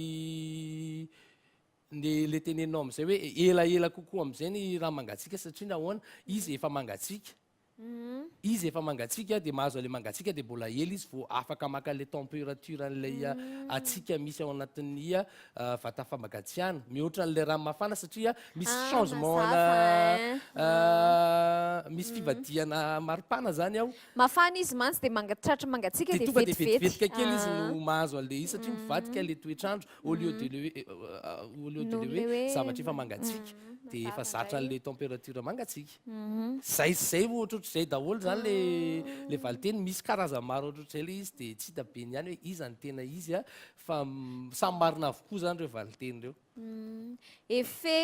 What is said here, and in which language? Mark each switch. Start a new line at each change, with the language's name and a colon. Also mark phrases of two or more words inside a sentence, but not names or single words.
Malagasy: le tenenao am'izay hoe elaela kokoa am'izay ny raha mangatsika satria nahoana izy efa mangatsika izy efa mangatsika dia mahazo ale mangatsika dia mbola ela izy vao afaka maka le température an'ilay atsika misy ao anatin'ny vata famagatsiahana mihoatra n'le rano mafana satria misy changement misy fivadiana maripana zany ao mafana izy mantsy dia mangatratra mangatsika dia tonga dia vetivetika kely izy no mahazo an'le izy satria mivadika le toetrandro
French: au lieu de
Malagasy: le hoe zavatra efa mangatsika dia efa zatra an'le température mangatsika zay ohatrohatr'izay daholo zany le valiteny misy karazany maro ohatrohatr'izay le izy dia tsy hita be ny ihany hoe iza ny tena izy fa samy marina avokoa zany reo valiteny reo efe